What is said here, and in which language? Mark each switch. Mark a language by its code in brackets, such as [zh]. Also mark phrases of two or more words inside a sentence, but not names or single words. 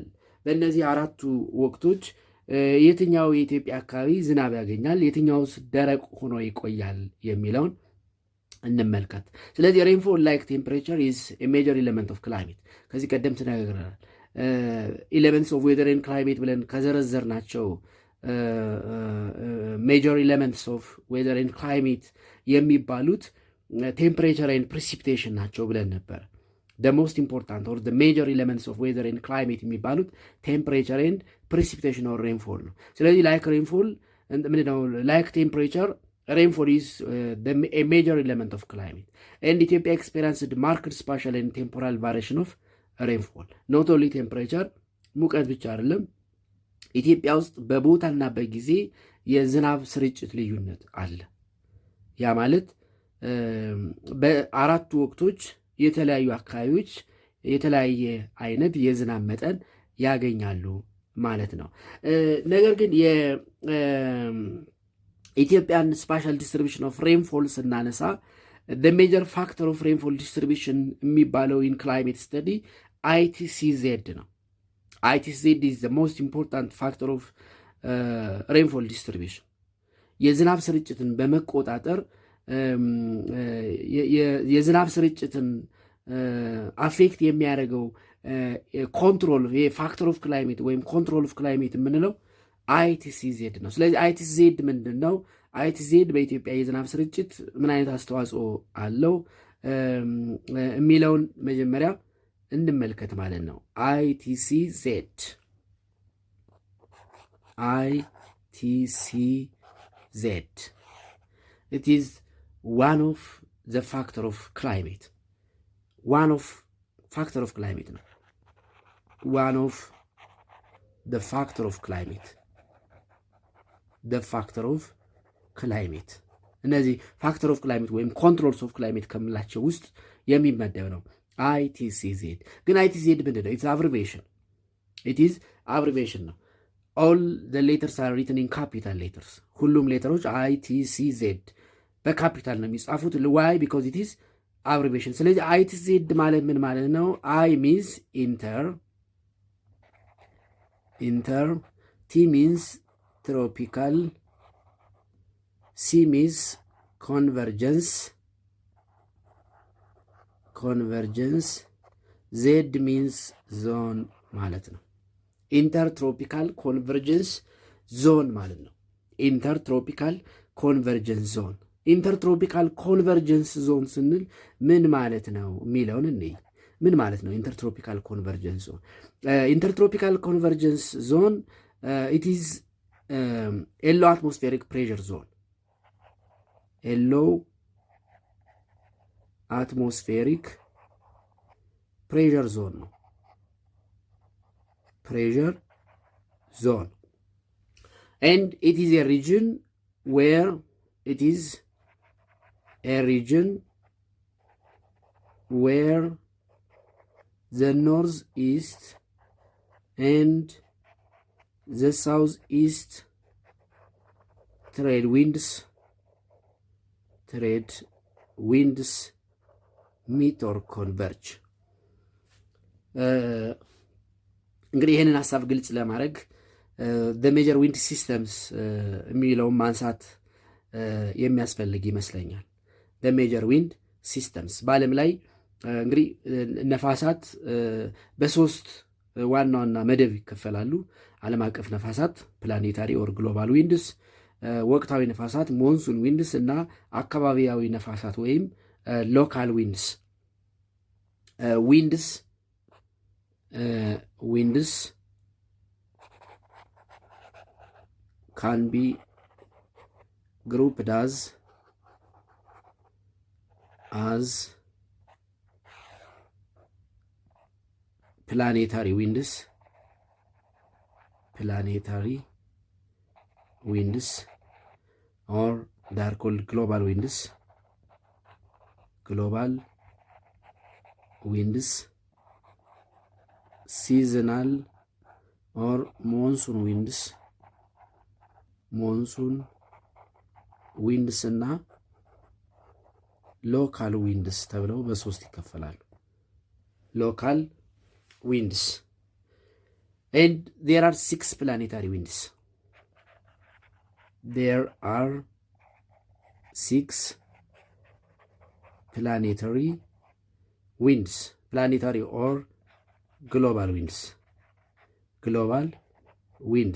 [am] በእነዚህ አራቱ ወቅቶች የትኛው የኢትዮጵያ አካባቢ ዝናብ ያገኛል፣ የትኛውስ ደረቅ ሆኖ ይቆያል የሚለውን እንመልከት። ስለዚህ [en] rainfall like temperature is a major element of climate። [am] ከዚህ ቀደም ተነጋግረናል። [en] elements of weather and climate [am] ብለን ከዘረዘርናቸው [en] major elements of weather and climate የሚባሉት temperature and precipitation [am] ናቸው ብለን ነበር። [en] the most important or the major elements of weather and climate የሚባሉት temperature and precipitation or rainfall [am] ነው። ስለዚህ [en] like rainfall ምንድነው? like temperature rainfall is a major element of climate and Ethiopia experienced marked spatial and temporal variation of rainfall. not only temperature [am] ሙቀት ብቻ አይደለም፣ ኢትዮጵያ ውስጥ በቦታና በጊዜ የዝናብ ስርጭት ልዩነት አለ። ያ ማለት በአራቱ ወቅቶች የተለያዩ አካባቢዎች የተለያየ አይነት የዝናብ መጠን ያገኛሉ ማለት ነው። ነገር ግን [en] የኢትዮጵያን spatial distribution of rainfall ስናነሳ the major factor of rainfall distribution የሚባለው in climate study ITCZ ነው። ITCZ is the most important factor of rainfall distribution። [am] የዝናብ ስርጭትን በመቆጣጠር የዝናብ ስርጭትን አፌክት የሚያደርገው [en] control factor of climate [am] ወይም [en] control of climate [am] የምንለው ITCZ ነው። ስለዚህ ITCZ ምንድን ነው? ITCZ በኢትዮጵያ የዝናብ ስርጭት ምን አይነት አስተዋጽኦ አለው የሚለውን መጀመሪያ እንመልከት ማለት ነው። ITCZ [en] it is one of the factor of climate ነው። one of the factor of climate እነዚህ factor of climate ወይም controls of climate [am] ከምንላቸው ውስጥ የሚመደብ ነው [en] ITCZ። [am] ግን ITCZ ምንድን ነው? [en] it is abbreviation ነው። all the letters are written in capital letters። [am] ሁሉም ሌተሮች ITCZ በካፒታል ነው የሚጻፉት። [en] why? because it is abbreviation። [am] ስለዚህ ITCZ ማለት ምን ማለት ነው? [en] I means inter, T means tropical, C means convergence, Z means zone [am] ማለት ነው። [en] intertropical convergence zone [am] ማለት ነው። [en] intertropical convergence zone. intertropical convergence zone [am] ስንል ምን ማለት ነው የሚለውን እንይ። ምን ማለት ነው [en] intertropical convergence zone? intertropical convergence zone it is a low atmospheric pressure zone. a low atmospheric pressure zone ነው። pressure zone, and it is a region where the northeast and the southeast trade winds meet or converge። [am] እንግዲህ ይህንን ሀሳብ ግልጽ ለማድረግ [en] the major wind systems [am] የሚለውን ማንሳት የሚያስፈልግ ይመስለኛል። [en] major wind systems [am] በዓለም ላይ እንግዲህ ነፋሳት በሶስት ዋና ዋና መደብ ይከፈላሉ። ዓለም አቀፍ ነፋሳት [en] planetary or global winds፣ [am] ወቅታዊ ነፋሳት [en] monsoon winds [am] እና አካባቢያዊ ነፋሳት ወይም [en] local winds። winds can be grouped as planetary winds or they are called global winds, seasonal or monsoon ዊንድስ እና local winds [am] ተብለው በሶስት ይከፈላሉ። [en] local winds and there are 6 planetary winds. There are 6 planetary winds, planetary or global winds.